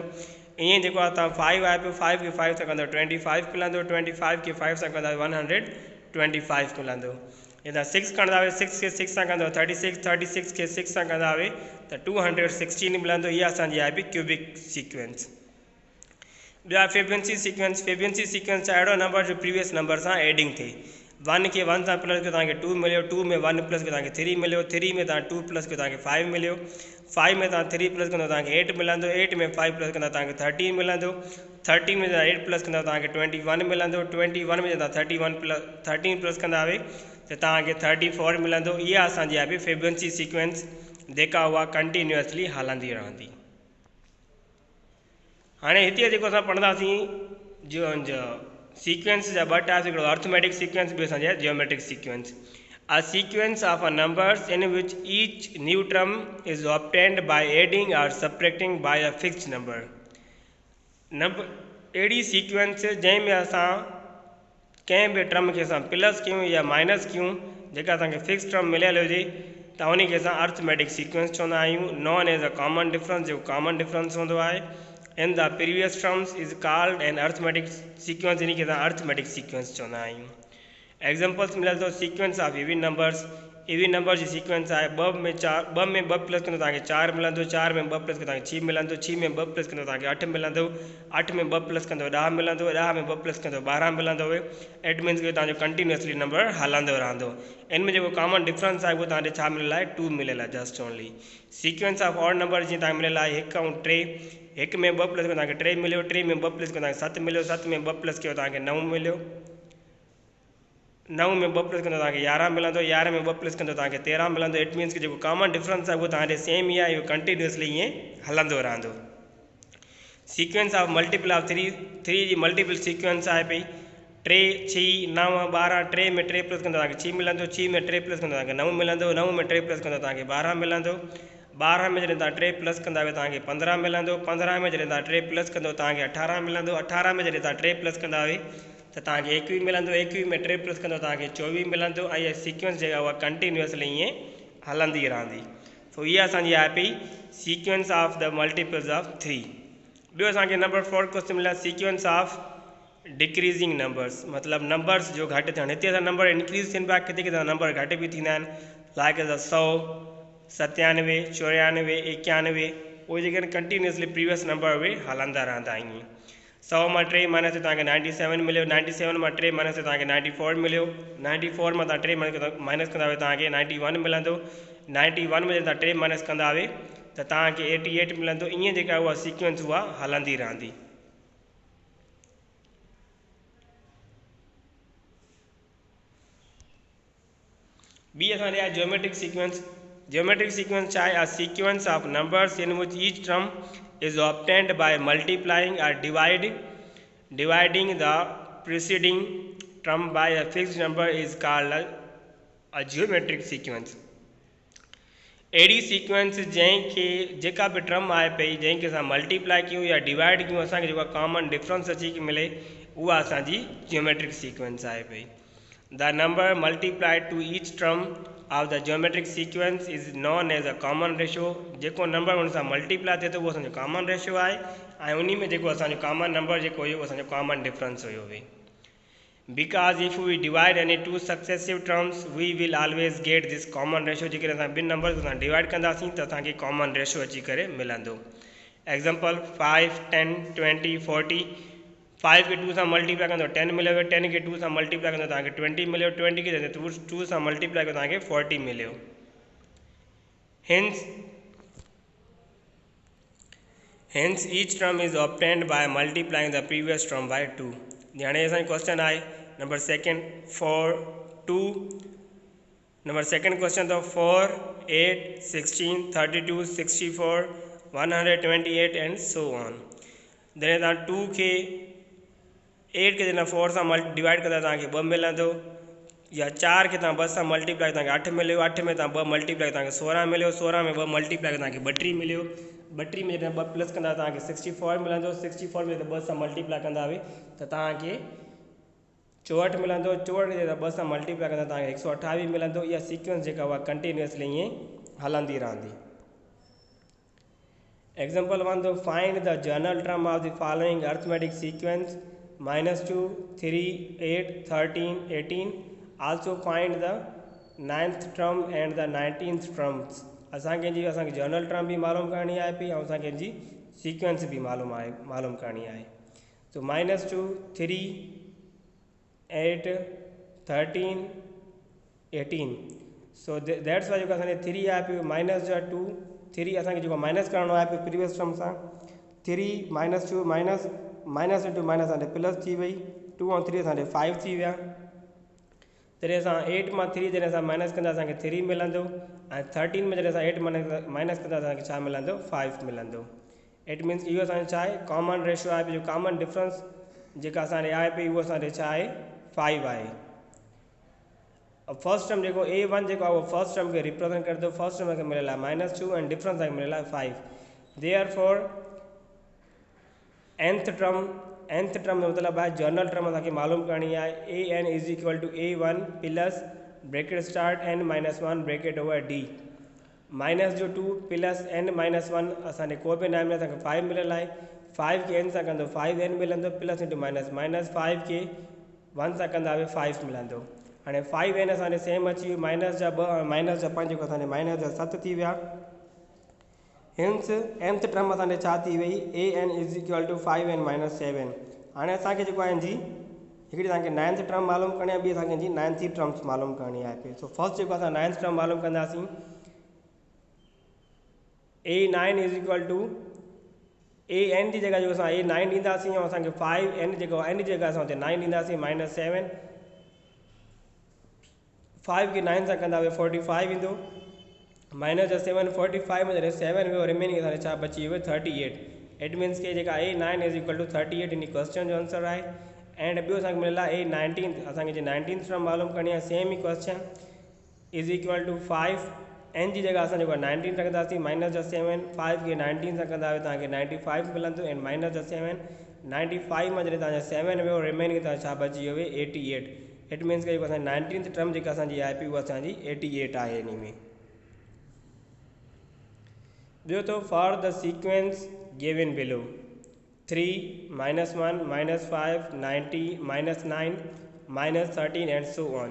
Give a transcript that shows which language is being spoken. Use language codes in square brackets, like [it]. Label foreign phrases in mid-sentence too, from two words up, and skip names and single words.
[sd] ईअं जेको आहे तव्हां 5 आहे पियो. 5 खे 5 सां कंदा 25 मिलंदो. 25 खे 5 सां कंदा 125 मिलंदो. जीअं तव्हां 6 कंदा 6 खे 6 सां कंदो 36. 36 खे 6 सां कंदा त 216 मिलंदो. इहा असांजी आहे पई [en] cubic sequence. [sd] ॿिया [en] Fibonacci sequence. Fibonacci sequence [sd] छा? अहिड़ो नंबर जो [en] previous number [sd] सां एडिंग थिए. 1 खे 1 सां प्लस कयो तव्हांखे 2 मिलियो. 2 में 1 प्लस कयो तव्हांखे 3 मिलियो. 3 में तव्हां 2 प्लस कयो तव्हांखे 5 मिलियो. 5 में तव्हां 3 प्लस कंदो तव्हांखे 8 मिलंदो. 8 में 5 प्लस कंदा तव्हांखे 13 मिलंदो. 13 में तव्हां 8 प्लस कंदा तव्हांखे 21 मिलंदो. 21 में तव्हां 13 प्लस कंदा त तव्हांखे 34 मिलंदो. इहा असांजी आहे पई [en] Fibonacci sequence [sd] जेका उहा कंटिन्यूअसली हलंदी रहंदी. हाणे हिते जेको असां पढ़ंदासीं जो सीक्वेंस जा 2 टाइप्स. हिकिड़ो [en] arithmetic sequence, [sd] ॿियो असांजा [en] geometric sequence. A sequence of a numbers in which each new term is obtained by adding or subtracting by a fixed number. [sd] अहिड़ी सीक्वेंस जंहिंमें असां कंहिं बि टर्म खे असां प्लस कयूं या माइनस कयूं, जेका असांखे फिक्स टर्म मिलियल हुजे त उन खे असां [en] arithmetic sequence [sd] चवंदा आहियूं. [en] known as a common difference. जेको common difference [sd] हूंदो आहे [en] in the previous terms is called an arithmetic sequence. [sd] इन खे असां [en] arithmetic sequence [sd] चवंदा आहियूं. [en] एग्जाम्पल्स [sd] मिलियल अथव [en] sequence of even numbers. even number [sd] जी सीक्वेंस आहे 2 में 2 प्लस कंदो तव्हांखे 4 मिलंदो. 4 में 2 प्लस कंदो तव्हांखे 6 मिलंदो. 6 में 2 प्लस कंदो तव्हांखे 8 मिलंदो. 8 में 2 प्लस कंदो 10 मिलंदो. 10 में 2 प्लस कंदो 12 मिलंदो. [en] it means [sd] कि तव्हांजो [en] continuously number [sd] हलंदो रहंदो. इन में जेको [en] common difference [sd] आहे उहो तव्हांखे छा मिलियल आहे? 2 मिलियल आहे [en] just only. sequence of odd number [sd] जीअं तव्हांखे मिलियल आहे 1 ऐं 3. 1 में 2 प्लस कयो तव्हांखे 3 मिलियो. 3 में 2 प्लस कयो तव्हांखे 7 मिलियो. 7 में 2 प्लस कयो तव्हांखे 9 मिलियो. 9 में 2 प्लस कंदो तव्हांखे 11 मिलंदो, 11 में 2 प्लस कंदो तव्हांखे 13 मिलंदो। [en] it means [sd] कि जेको [en] common difference [sd] आहे उहो तव्हांजे सेम ई आहे, इहो कंटिन्यूअसली ईअं हलंदो रहंदो। [en] sequence of multiple of 3 [sd] जी [en] multiple sequence [sd] आहे पई 3 6 9 12। 3 में 3 प्लस कंदो तव्हांखे 6 मिलंदो, 6 में 3 प्लस कंदो तव्हांखे 9 मिलंदो, 9 में 3 प्लस कंदो तव्हांखे 12 मिलंदो। 12 में जॾहिं तव्हां 3 प्लस कंदा तव्हांखे 15 मिलंदो। 15 में जॾहिं तव्हां 3 प्लस कंदो तव्हांखे 18 मिलंदो। 18 में जॾहिं तव्हां 3 प्लस कंदा त तव्हांखे 21 मिलंदो। 21 में 3 प्लस कंदो तव्हांखे 24 मिलंदो। ऐं इहा सीक्वेंस जेका उहा कंटिन्यूअसली ईअं हलंदी रहंदी। सो इहा असांजी आहे पई [en] sequence of the multiples of 3. [sd] ॿियो असांखे [en] number 4 question [sd] मिलिया [en] sequence of decreasing numbers, [sd] मतिलबु नंबर्स जो घटि थियणु। हिते असां [en] number increase [sd] थियनि पिया, किथे किथे नंबर घटि बि थींदा आहिनि, लाइक 100 97 94 91। उहे जेके आहिनि [en] continuously previous number [sd] उहे हलंदा रहंदा आहिनि। 100 मां 3 माइनस तव्हांखे 97 मिलियो। 97 मां 3 माइनस तव्हांखे 94 मिलियो। 94 मां तव्हां 3 माइनस कंदा तव्हांखे 91 मिलंदो। 91 में तव्हां 3 माइनस कंदा त तव्हांखे 88 मिलंदो। ईअं जेका उहा सीक्वेंस उहा हलंदी रहंदी। ॿी असांजी आहे [en] geometric sequence. geometric sequence [sd] छा आहे? [en] a sequence of numbers in which each term is obtained by multiplying or dividing the preceding term by a fixed number is called a geometric sequence। [sd] अहिड़ी सीक्वेंस जंहिंखे जेका बि टर्म आहे पई जंहिंखे असां मल्टीप्लाई कयूं या डिवाइड कयूं असांखे जेका [en] common difference [sd] अची मिले उहा असांजी [en] geometric sequence [sd] आहे पई। [en] the number multiplied to each term of the geometric sequence is known as a common ratio. [sd] जेको नंबर हुन सां मल्टीप्लाई थिए थो उहो असांजो [en] common ratio [sd] आहे ऐं उन में जेको असांजो [en] common number [sd] जेको हुयो उहो असांजो [en] common difference [sd] हुयो हुई। [en] because if we divide any two successive terms we will always get this common ratio. [sd] जेकॾहिं असां ॿिनि नंबर सां डिवाइड कंदासीं त असांखे [en] common ratio [sd] अची करे मिलंदो। [en] एग्जाम्पल 5 10 20 40। [sd] 5 खे 2 सां मल्टीप्लाई कंदो 10 मिलियो। 10 खे 2 सां मल्टीप्लाई कंदो तव्हांखे 20 मिलियो। 20 खे 2 सां मल्टीप्लाई कंदो तव्हांखे 40 मिलियो। [en] Hence each term is obtained by multiplying the previous term by 2। [sd] हाणे असांजो क्वेश्चन आहे [en] number second [sd] 4 2। [en] number second question [sd] अथव [en] 4 8 16 32 64 128 and so on. [sd] जॾहिं तव्हां 2 खे 8 खे जॾहिं 4 सां डिवाइड कंदा तव्हांखे 2 मिलंदो। या 4 खे तव्हां 2 सां मल्टीप्लाई तव्हांखे 8 मिलियो। 8 में तव्हां 2 मल्टीप्लाई तव्हांखे 16 मिलियो। 16 में 2 मल्टीप्लाई तव्हांखे 32 मिलियो। 32 में जॾहिं 2 प्लस कंदा तव्हांखे 64 मिलंदो। 64 में 2 सां मल्टीप्लाई कंदा त तव्हांखे 64 मिलंदो। 64 खे 2 सां मल्टीप्लाई कंदा तव्हांखे 128 मिलंदो। इहा सीक्वेंस जेका उहा कंटिन्यूअसली ईअं हलंदी रहंदी। [en] example 1 to find the general term of the following arithmetic sequence -2 3 8 13 18। also find the 9th term and the 19th terms. [sd] असांखे [en] general term [sd] भी मालूम करनी है पई ऐं असांखे जी सीक्वेंस भी मालूम करनी है। तो -2 3 8 13 18। [en] so that's why [sd] जेको असांखे 3 आहे पियो -2 3 असांखे जेको माइनस करिणो आहे पियो [en] previous term [sd] सां 3 -2 [en] minus into minus [sd] असांखे प्लस थी वई। 2 ऐं 3 असांखे 5 थी विया। जॾहिं असां 8 मां 3 जॾहिं असां माइनस कंदा असांखे 3 मिलंदो ऐं 13 में जॾहिं असां 8 माइनस कंदा असांखे छा मिलंदो 5 मिलंदो। [en] it means [sd] इहो असांजो छा आहे [en] common ratio [sd] आहे जो [en] common difference [sd] जेका असांखे आहे पई उहो असांखे छा आहे 5 आहे। [en] first term [sd] जेको A1 जेको आहे उहो [en] first term [sd] खे रिप्रेजेंट करे थो। [en] first term [sd] खे मिलियल आहे -2 ऐं डिफरेंस असांखे मिलियल आहे 5। [en] therefore nth term [sd] जो मतिलबु आहे [en] general term [sd] असांखे मालूम करणी आहे। [en] an is equal to A1 plus bracket start n -1 bracket over d -2 plus n -1 [sd] असांखे को बि न मिले असांखे 5 मिलियल आहे। 5 खे n सां कंदो 5n मिलंदो [en] plus into minus [sd] 5 खे 1 सां कंदा 5 मिलंदो। हाणे 5n असांखे सेम अची वियो माइनस जा 2 माइनस जा 5 जेको असांजे माइनस जा 7 थी विया। [en] hence nth term [sd] असांखे छा थी वई [en] an is equal to 5n [sd] -7। हाणे असांखे जेको आहे जी हिकिड़ी तव्हांखे [en] 9th term [sd] मालूम करणी आहे ॿी असांखे जी [en] 9th terms [sd] मालूम करणी आहे। सो फर्स्ट जेको असां [en] 9th term [sd] मालूम कंदासीं [en] a9 is equal to an [sd] जी जगह जेको असां a9 ॾींदासीं ऐं असांखे 5n जेको n जी जगह असां हुते 9 ॾींदासीं -7 5 खे 9 सां कंदा 45 ईंदो माइनस जा 7 45 में जॾहिं 7 वियो रिमेनिंग असांखे छा बची वियो 38 [en] it means [sd] के जेका [en] A9 is equal to 38 [sd] इन क्वेश्चन जो आंसर आहे एंड ॿियो असांखे मिलियल आहे A19 असांखे जे [en] 19 term [sd] मालूम करणी आहे सेम ई [en] question is equal to 5 n [sd] जी जगह असां जेको 19 रखंदासीं माइनस जा 7 5 खे 19 सां कंदा तव्हांखे 95 मिलंदो एंड माइनस जा 7 95 में जॾहिं तव्हांजा 7 वियो रिमेनिंग तव्हां छा बची वियो 88 [en] it means [sd] के जेको असांजी [en] 19th term [sd] जेका असांजी आहे पई उहा असांजी 88 आहे इन में ॿियो [en] to for the sequence given below 3 -1 -5 90 -9 -13 and so on.